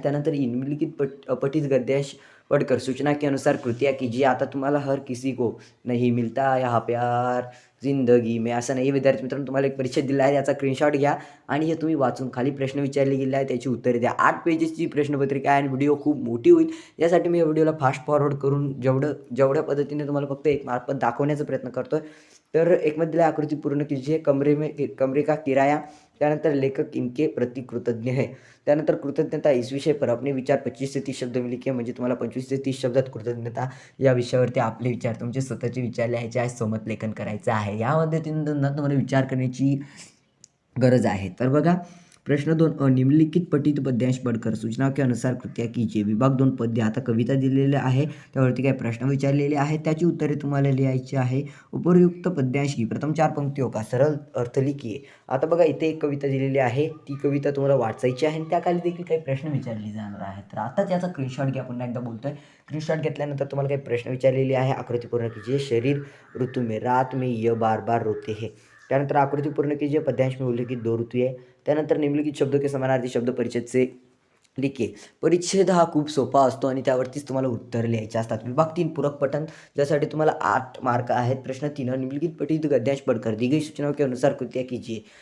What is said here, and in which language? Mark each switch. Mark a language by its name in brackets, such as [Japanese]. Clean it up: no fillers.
[Marathi] त्यानंतर [Hindi] निम्नलिखित पठित गद्यांश पढ़कर सूचना के अनुसार कृतिया कीजिए. [Marathi] आता तुम्हाला [Hindi] हर किसी को नहीं मिलता यहाँ प्यार जिंदगी में, [Marathi] असं नाही. विद्यार्थी मित्रांनो, तुम्हाला एक परिचय दिला आहे, याचा स्क्रीनशॉट घ्या आणि हे तुम्ही वाचून खाली प्रश्न विचारले गेले आहे त्याची उत्तरे द्या. 8 पेजेसची प्रश्नपत्रिका आहे आणि व्हिडिओ खूप मोठी होईल. यासाठी मी या व्हिडिओला फास्ट फॉरवर्ड करून जेवढ्या पद्धतीने तुम्हाला फक्त एक मार्क दाखवण्याचा प्रयत्न करतोय. तर एक मध्ये दिला [Hindi] आकृती पूर्ण कीजिए, कमरे का किराया. [Marathi] त्यानंतर [Hindi] लेखक इनके प्रति कृतज्ञ है. [Marathi] त्यानंतर [Hindi] कृतज्ञता, इस विषय पर अपने विचार 25 से 30 शब्द में लिखिए. [Marathi] म्हणजे तुम्हाला 25 ते 30 शब्दात कृतज्ञता या विषयावरती आपले विचार, तुमचे स्वतःचे विचार लिहायचे आहे, स्वमत लेखन करायचं आहे. या पद्धतीने तुम्हाला विचार करण्याची गरज आहे. तर बघा [Hindi] प्रश्न 2, निम्नलिखित पठित पद्यांश पढ़कर सूचना के अनुसार कृत्या कीजिए. विभाग 2 पद्य. [Marathi] आता कविता दिलेली आहे, त्यावरती काही प्रश्न विचारलेले आहेत, त्याची उत्तरे तुम्हाला लिहायची आहे. [Hindi] उपयुक्त पद्यांश की प्रथम 4 पंक्तियों का सरळ अर्थ लिखिए. [Marathi] आता बघा इथे एक कविता दिलेली आहे, ती कविता तुम्हाला वाचायची आहे आणि त्याखाली देखील काही प्रश्न विचारले जाणार आहेत. तर आता त्याचा स्क्रीनशॉट घ्या. पुन्हा एकदा बोलतोय, स्क्रीनशॉट घेतल्यानंतर तुम्हाला काही प्रश्न विचारलेले आहे. [Hindi] आकृती पूर्ण कीजिए. शरीर ऋतु में, रात में यह बार बार रोते हैं. [Marathi] त्यानंतर [Hindi] आकृती पूर्ण कीजिए. पद्यांश में उल्लेखित 2 ऋतु है. त्यानंतर निम्नलिखित शब्दों के समानार्थी शब्द परिचित से लिखिए. [Marathi] परिच्छेद हा खूप सोपा असतो आणि त्यावरतीच तुम्हाला उत्तरं लिहायची असतात. विभाग 3 पूरक पठण, ज्यासाठी तुम्हाला 8 मार्क आहेत. [Hindi] प्रश्न 3 निम्नलिखित पठित गद्यांश पढ़कर दी गई सूचनाओं के अनुसार कृतियाँ कीजिए.